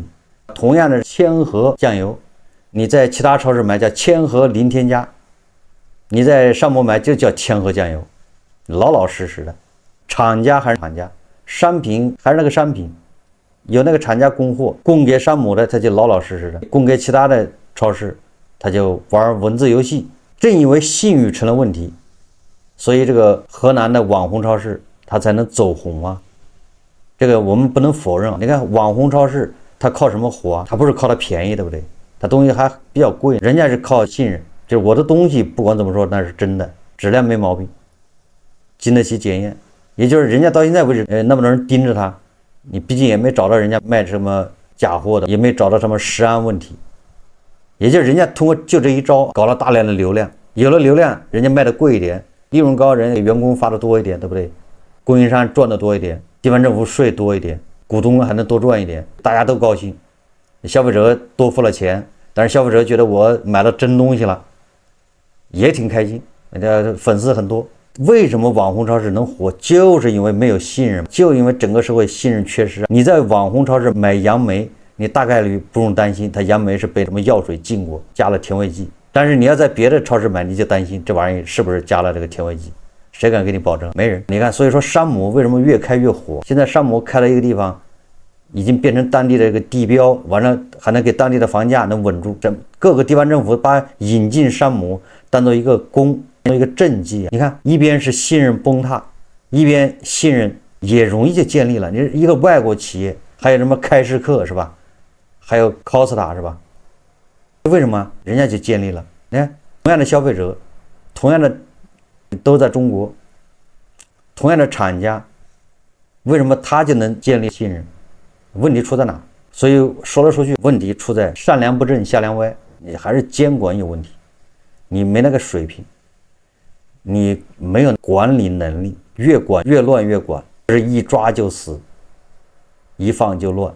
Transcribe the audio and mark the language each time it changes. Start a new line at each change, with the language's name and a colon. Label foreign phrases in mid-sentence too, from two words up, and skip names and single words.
Chinese: 同樣的千和醬油，你在其他超市買叫千和零添加，你在山姆買就叫千和醬油，老老實實的，廠家還是廠家，商品還是那個商品，有那個廠家供貨，供給山姆的他就老老實實的，供給其他的超市他就玩文字遊戲。正因為信譽成了問題，所以這個河南的網紅超市它才能走紅啊，這個我們不能否認。你看網紅超市它靠什麼火啊？它不是靠它便宜，對不對？它東西還比較貴，人家是靠信任， 就是我的東西不管怎麼說那是真的，質量沒毛病，經得起檢驗。也就是人家到現在為止，那麼多人盯着他，你畢竟也沒找到人家賣什麼假貨的，也沒找到什麼食安問題。也就是人家通過就這一招搞了大量的流量，有了流量，人家賣的貴一點，利潤高，人家員工發的多一點，对不對？供應商賺的多一點，地方政府稅多一點，股東還能多賺一點，大家都高興，消費者多付了錢，但是消費者覺得我買了真東西了，也挺開心，人家粉絲很多。為什麼網紅超市能火？就是因為沒有信任，就因為整個社會信任缺失。你在網紅超市買杨梅，你大概率不用擔心它杨梅是被什麼药水浸过，加了甜味剂。但是你要在別的超市買，你就擔心這玩意是不是加了這個甜味劑，誰敢給你保證？沒人。你看，所以說山姆為什麼越開越火？現在山姆開了一個地方，已經變成當地的一個地標，完了還能給當地的房價能穩住。這各個地方政府把引进山姆當做一個一個政績。你看，一邊是信任崩塌，一邊信任也容易就建立了。你一個外國企業，還有什麼開市客是吧？還有 Costa 是吧？為什麼人家就建立了？你看，同樣的消費者，同樣的都在中国，同樣的厂家，為什麼他就能建立信任？問題出在哪？所以說來說去，問題出在上梁不正下梁歪，你還是監管有問題，你沒那個水平，你沒有管理能力，越管越亂，越管是一抓就死，一放就亂。